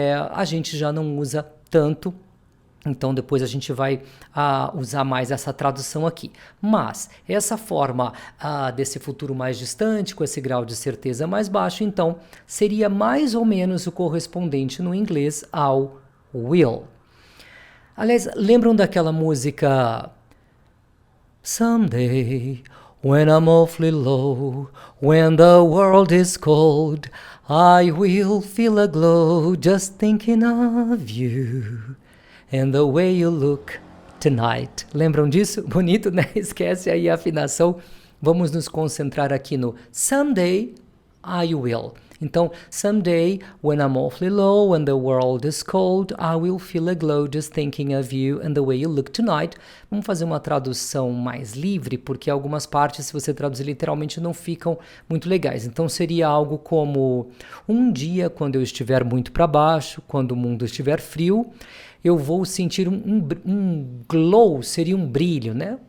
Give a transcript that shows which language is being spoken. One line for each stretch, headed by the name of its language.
Portuguese: A gente já não usa tanto, então depois a gente vai usar mais essa tradução aqui. Mas essa forma desse futuro mais distante, com esse grau de certeza mais baixo, então seria mais ou menos o correspondente no inglês ao will. Aliás, lembram daquela música
English: Someday, when I'm awfully low, when the world is cold, I will feel a glow just thinking of you and the way you look tonight.
Portuguese: Lembram disso? Bonito, né? Esquece aí a afinação. Vamos nos concentrar aqui no
English: someday I will. Então, someday, when I'm awfully low and the world is cold, I will feel a glow just thinking of you and the way you look tonight.
Portuguese: Vamos fazer uma tradução mais livre, porque algumas partes, se você traduzir literalmente, não ficam muito legais. Então, seria algo como: um dia, quando eu estiver muito para baixo, quando o mundo estiver frio, eu vou sentir um glow, seria um brilho, né?